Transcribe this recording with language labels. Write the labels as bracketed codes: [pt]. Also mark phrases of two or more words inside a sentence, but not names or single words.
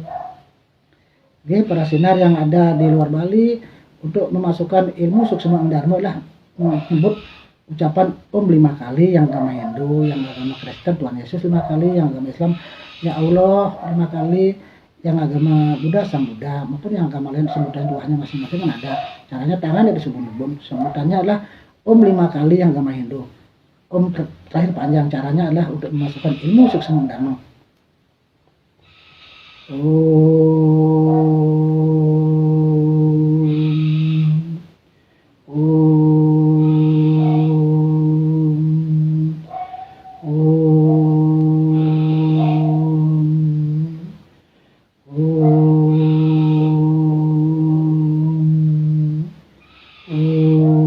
[id] Oke, para sinar yang ada di luar Bali untuk memasukkan ilmu suksma dharma lah menyebut ucapan Om 5 kali, yang agama Hindu, yang agama Kristen Tuhan Yesus 5 kali, yang agama Islam ya Allah 5 kali, yang agama Buddha Sang Buddha, maupun yang agama lain sebutan Tuhannya masing-masing kan ada. Caranya tangannya disebut-sebut, sebutannya adalah Om 5 kali yang agama Hindu. Om terakhir panjang, caranya adalah untuk memasukkan ilmu suksma dharma. Atur suksma berarti di sana duasa. Nah, begitu caranya.